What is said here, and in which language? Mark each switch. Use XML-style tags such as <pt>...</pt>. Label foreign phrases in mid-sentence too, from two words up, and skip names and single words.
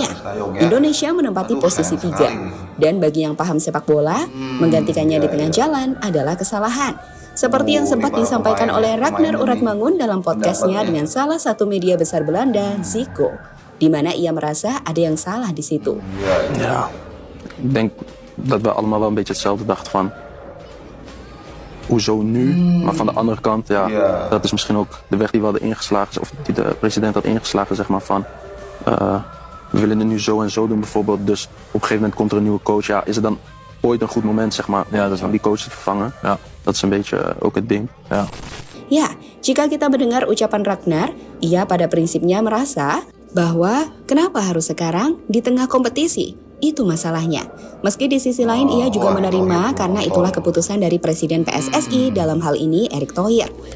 <id>Indonesia menempati posisi 3, dan bagi yang paham sepak bola, menggantikannya di tengah jalan adalah kesalahan. Seperti yang sempat disampaikan oleh Ragnar Uratmangun dalam podcastnya dengan salah satu media besar Belanda, Zico, di mana ia merasa ada yang salah di situ.</id> <nl>Ja, ik denk dat we allemaal wel een beetje hetzelfde dachten van, hoezo nu? Maar van de andere kant, ja, dat is misschien ook de weg die we hadden ingeslagen, of die de president had ingeslagen, zeg maar van, we willen het nu zo en zo doen bijvoorbeeld, dus op een gegeven moment komt er een nieuwe coach, ja, is het dan ooit een goed moment, zeg maar, om die coach te vervangen? Ja. Dat is een beetje ook het ding.</nl> <id>Ya, jika kita mendengar ucapan Ragnar, ia pada prinsipnya merasa bahwa kenapa harus sekarang di tengah kompetisi? Itu masalahnya. Meski di sisi lain ia juga menerima karena itulah keputusan dari Presiden PSSI dalam hal ini Erick Thohir.</id>